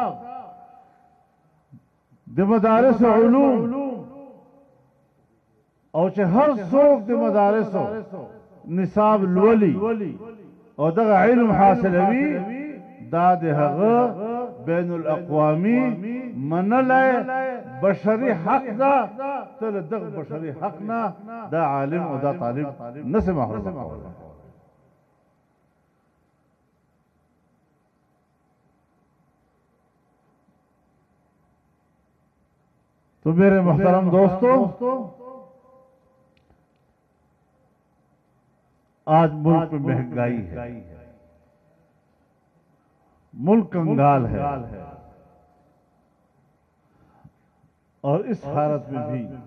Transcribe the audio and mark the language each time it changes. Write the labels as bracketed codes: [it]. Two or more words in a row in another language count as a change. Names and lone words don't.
[ps] د مدارس علوم او چې هر څوک د مدارس نصاب لولي او دغه علم حاصلوي دا د هغه بین الاقوامی منلی بشری حق دا تل دغه بشری حق نه دا عالم او دا طالب نسه محروم کوله. [ur] تو میرے محترم دوستو، آج ملک میں مہنگائی ہے، ملک کنگال ہے، اور اس حالت میں بھی